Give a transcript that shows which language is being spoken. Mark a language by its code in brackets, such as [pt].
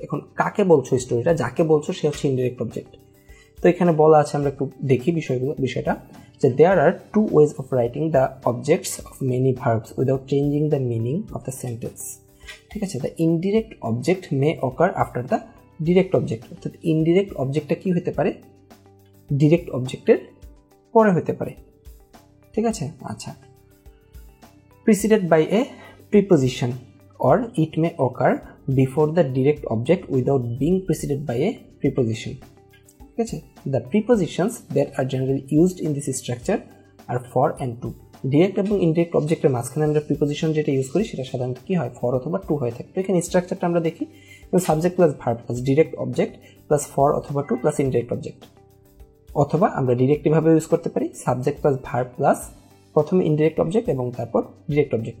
[bn] এখন কাকে বলছো স্টোরিটা, যাকে বলছো সে হচ্ছে ইনডিরেক্ট অবজেক্ট। তো এখানে বলা আছে, আমরা একটু দেখি বিষয়টা, যে [en] There are two ways of writing the objects of many verbs without changing the meaning of the sentence. [bn] ঠিক আছে, [en] The indirect object may occur after the direct object. [bn] অর্থাৎ ইনডিরেক্ট অবজেক্টটা কি হতে পারে, ডিরেক্ট অবজেক্টের পরে হতে পারে। ঠিক আছে, আচ্ছা, [en] preceded by a preposition or it may occur before the direct object without being preceded by a preposition. [bn] ঠিক আছে, [en] the prepositions that are generally used in this structure are for and to. [bn] Direct এবং indirect অবজেক্টের মাঝখানে আমরা preposition যেটা use করি সেটা সাধারণত কি হয়, ফর অথবা টু হয়ে থাকে। তো এখানে স্ট্রাকচারটা আমরা দেখি, subject plus verb plus direct object plus for অথবা টু প্লাস ইনডিরেক্ট অবজেক্ট, অথবা আমরা ডিরেক্টভাবে ইউজ করতে পারি সাবজেক্ট প্লাস ভার্ব প্লাস প্রথমে ইনডিরেক্ট অবজেক্ট এবং তারপর ডিরেক্ট অবজেক্ট।